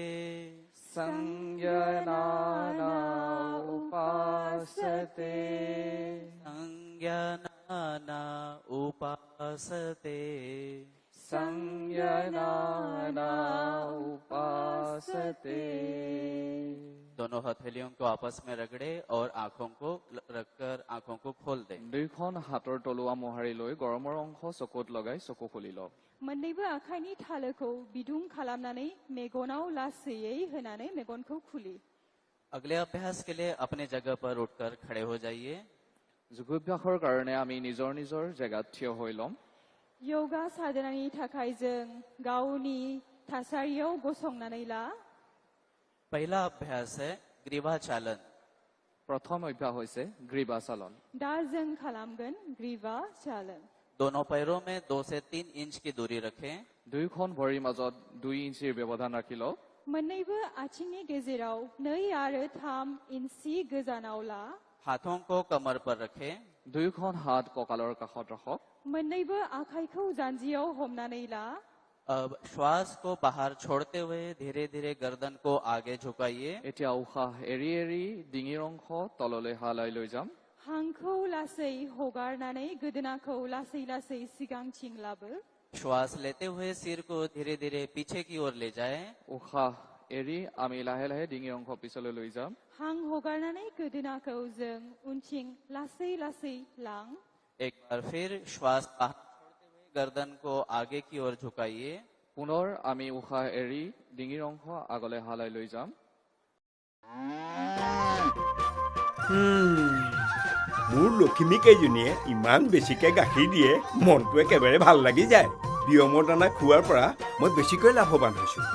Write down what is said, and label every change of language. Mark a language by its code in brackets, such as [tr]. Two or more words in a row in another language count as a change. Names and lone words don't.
[sa] संज्ञानाना उपासते संज्ञानाना उपासते संज्ञानाना उपासते। [hi] दोनों हथेलियों को आपस में रगड़े और आंखों को रखकर आंखों को खोल दें। [as] দুইখন হাতৰ তলুৱা মোহাৰি লৈ গৰমৰ অংশ চকুত লগাই চকু খুলি লওক। [brx] मोननैबो आखाइनि थालोखौ बिदुं खालामनानै मेगनाव लासैयै होनानै मेगनखौ खुलि। [hi] अगले अभ्यास के लिए अपने जगह पर उठकर खड़े हो जाइए। [as] যোগাভ্যাসৰ কাৰণে আমি নিজৰ নিজৰ জেগাত থিয় হৈ ল'ম। [brx] योगा साधनानि थाखाय जों गावनि थासारियाव गसंनानै ला। [hi] पहला अभ्यास है ग्रीवाचालन। [as] প্ৰথম অভ্যাস হৈছে গ্ৰীৱাচালন। [brx] दा जों खालामगोन ग्रीवा चालन। [hi] दोनों पैरों में 2 से 3 इंच की दूरी रखें। [as] দুইখন ভৰিৰ মাজত 2 ইঞ্চিৰ ব্যৱধান ৰাখি লওক। [brx] मोननैबो आथिंनि गेजेराव 2 आरो 3 इन्सि गोजानाव ला। [hi] हाथों को कमर पर रखें। [as] দুইখন হাত কঁকালৰ কাষত ৰাখক। [brx] मोननैबो आखाइखौ जान्जियाव हमनानै ला। [hi] अब श्वास को बाहर छोड़ते हुए धीरे धीरे गर्दन को आगे झुकाइए। [as] এতিয়া উশাহ এৰি এৰি ডিঙিৰ অংশ তললৈ হালাই লৈ যাম। [brx] हांखौ लासै हगारनानै गोदोनाखौ लासै लासै सिगांथिं लाबो। [hi] श्वास लेते हुए सिर को धीरे धीरे पीछे की ओर ले जाएं। [as] উশাহ এৰি আমি লাহে লাহে ডিঙিৰ অংশ পিছলৈ লৈ যাম। [brx] हां हगारनानै गोदोनाखौ जों उनथिं लासै लासै लां। [hi] एक बार फिर श्वास बाहर छोड़ते हुए गर्दन को आगे की ओर झुकाइए। [as] পুনৰ আমি উশাহ এৰি ডিঙিৰ অংশ আগলৈ হালাই লৈ যাম। মোৰ লখিমী কেইজনীয়ে ইমান বেছিকৈ গাখীৰ দিয়ে, মনটো একেবাৰে ভাল লাগি যায়। বিয়মৰ দানা খোৱাৰ পৰা মই বেছিকৈ লাভৱান হৈছোঁ।